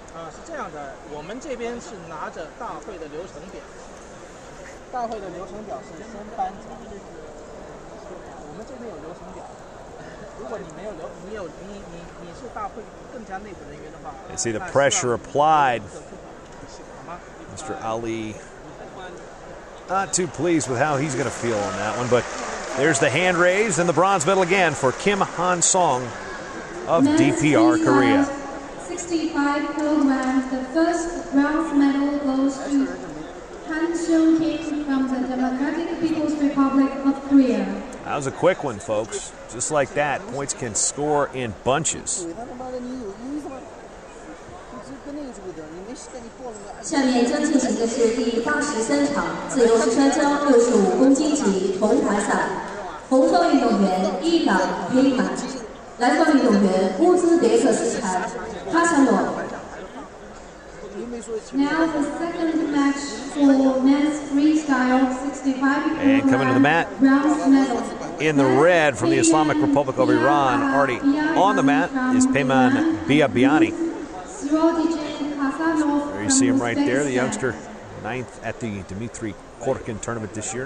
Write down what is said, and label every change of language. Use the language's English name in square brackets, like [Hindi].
[Chinese] 是这样的，我们这边是拿着大会的流程表，大会的流程表是升班场，我们这边有流程表。如果你没有你是大会更加内部人员的话， [English] I see the pressure applied. Mr. Ali not too pleased with how he's going to feel on that one, but there's the hand raised and the bronze medal again for Kim Han Song of DPR Korea. 65 kilograms, the first bronze medal goes to Han Seung-kim from the Democratic People's Republic of Korea. That was a quick one, folks. Just like that, points can score in bunches. [Chinese] 下面将进行的是第83场自由式摔跤65公斤级铜牌赛，红方运动员伊朗黑马，蓝方运动员乌兹别克斯坦哈萨诺。 [English] Now the second match for men's freestyle 65 And coming to the mat in the red from the Islamic Republic of Iran, already on the mat is Peyman Biabiani. There you see him right there, the youngster, 9th at the Dmitry Korkin tournament this year.